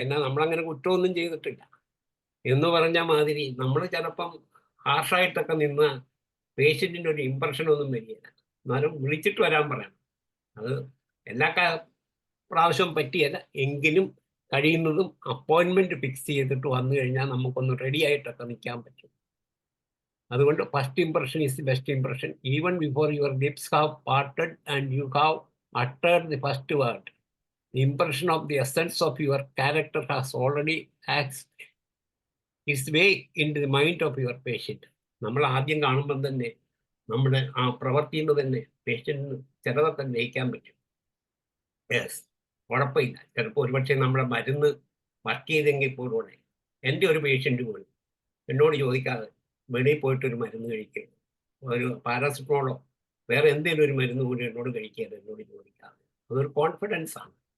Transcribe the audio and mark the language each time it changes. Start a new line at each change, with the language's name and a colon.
Malayalam: എന്നാൽ നമ്മളങ്ങനെ കുറ്റമൊന്നും ചെയ്തിട്ടില്ല എന്ന് പറഞ്ഞ മാതിരി നമ്മൾ ചിലപ്പം ഹാർഷായിട്ടൊക്കെ നിന്ന് പേഷ്യൻറ്റിൻ്റെ ഒരു ഇമ്പ്രഷനൊന്നും വരികയില്ല. എന്നാലും വിളിച്ചിട്ട് വരാൻ പറയണം. അത് എല്ലാ പ്രാവശ്യവും പറ്റിയല്ല, എങ്കിലും കഴിയുന്നതും അപ്പോയിൻമെൻറ്റ് ഫിക്സ് ചെയ്തിട്ട് വന്നു കഴിഞ്ഞാൽ നമുക്കൊന്ന് റെഡി ആയിട്ടൊക്കെ നിൽക്കാൻ പറ്റും.
English: അതുകൊണ്ട് first impression is the best impression. Even before your lips have parted and you have uttered the first word, the impression of the essence of your character has already axed its way into the mind of your patient.
Malayalam: നമ്മൾ ആദ്യം കാണുമ്പം തന്നെ നമ്മുടെ ആ പ്രവർത്തിയിൽ തന്നെ പേഷ്യൻറ്റിന് ചിലതൊക്കെ ഗ്രഹിക്കാൻ പറ്റും. യെസ്, കുഴപ്പമില്ല. ചിലപ്പോൾ ഒരുപക്ഷെ നമ്മുടെ മരുന്ന് വർക്ക് ചെയ്തെങ്കിൽ പോലും എൻ്റെ ഒരു പേഷ്യൻ്റ് പോലും എന്നോട് ചോദിക്കാതെ വെളിയിൽ പോയിട്ടൊരു മരുന്ന് കഴിക്കുക, ഒരു പാരാസിറ്റമോളോ വേറെ എന്തെങ്കിലും ഒരു മരുന്ന് കൂടി എന്നോട് കഴിക്കാതെ എന്നോട് ചോദിക്കാതെ, അതൊരു കോൺഫിഡൻസ് ആണ്.